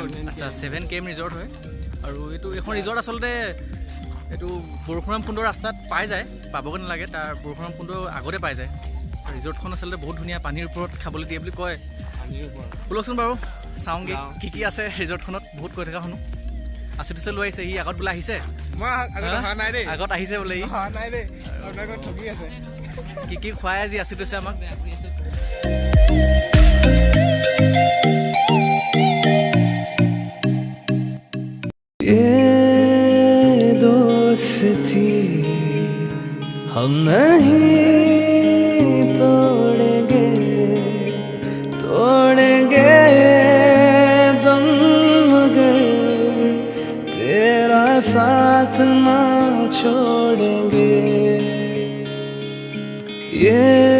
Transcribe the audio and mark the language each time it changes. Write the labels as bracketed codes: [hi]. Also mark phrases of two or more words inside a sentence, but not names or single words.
[as] আচ্ছা 7 KM ৰিজৰ্ট হয় আৰু এইখন ৰিজৰ্ট আচলতে এইটো পৰশুৰাম কুণ্ডৰ ৰাস্তাত পাই যায় পাবগৈ নালাগে তাৰ পৰশুৰাম কুণ্ডৰ আগতে পাই যায় ৰিজৰ্টখন আচলতে বহুত ধুনীয়া পানীৰ ওপৰত খাবলৈ দিয়ে বুলি কয় ব'লকচোন বাৰু চাওঁগৈ কি আছে ৰিজৰ্টখনত বহুত কৈ থকা শুনো আচুতিছে লৈ আহিছে ই আগত বোলে আহিছে আগত আহিছে বোলে ই কি খুৱাই আজি আচুতিছে আমাক [hi] दोस्ती हम नहीं तोड़ेंगे दम मगर तेरा साथ ना छोड़ेंगे ये